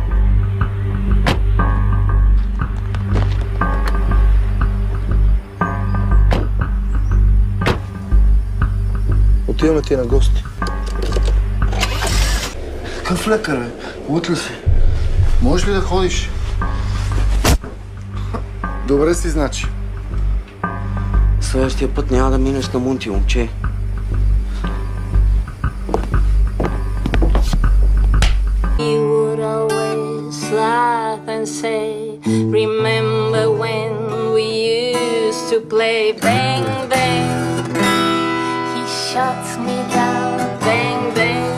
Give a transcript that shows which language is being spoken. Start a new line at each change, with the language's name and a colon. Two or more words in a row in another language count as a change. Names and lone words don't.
Bulgarian: Отиваме ти на гости. Какъв лекар, бе? Лут ли си? Можеш ли да ходиш? Добре си, значи. Следващия път няма да минеш на Мунти, момче.
English: You would always laugh and say, remember when we used to play bang bang. He shot me down, bang bang.